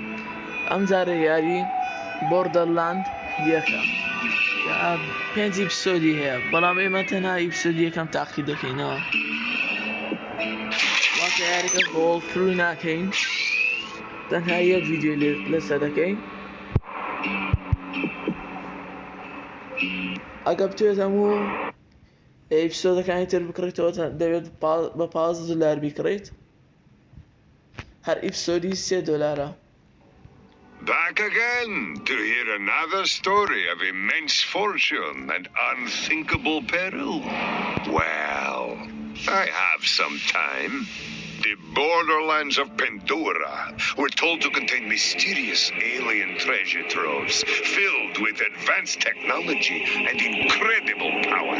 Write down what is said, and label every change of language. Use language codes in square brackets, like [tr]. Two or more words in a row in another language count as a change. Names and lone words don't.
[ckb] ئەم جارە یاری بۆردەرلاند یەکە کە 5 ئیپسۆدی هەیە، بەڵام ئێمە تەنها ئیپسۆدی یەکەم تاقی دەکەینەوە، واتە یاریەکە [en] whole through [ckb] ناکەین، تەنها یەک ڤیدیۆ لەسەر دەکەین. ئەگە بتوێت هەموو ئیپسۆدەکانی تر بکڕیتەوە دەوێت بە $5 بیکڕیت، هەر ئیپسۆدی $3. [en] Back again to hear another story of immense fortune and unthinkable peril. Well, I have some time. The borderlands of Pandora were told to contain mysterious alien treasure troves filled with advanced technology and incredible power.